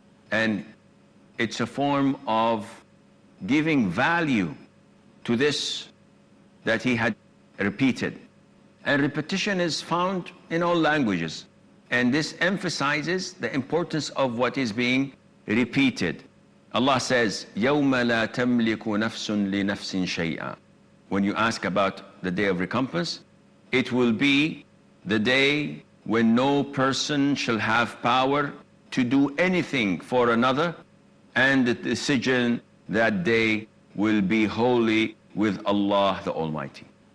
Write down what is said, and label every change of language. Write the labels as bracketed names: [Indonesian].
[English] And it's a form of giving value to this that He had repeated. And repetition is found in all languages. And this emphasizes the importance of what is being repeated. Allah says, [Arabic] يَوْمَ لَا تَمْلِكُ نَفْسٌ لِنَفْسٍ شَيْئًا. [English] When you ask about the day of recompense, it will be the day when no person shall have power to do anything for another, and the decision that day will be wholly with Allah the Almighty.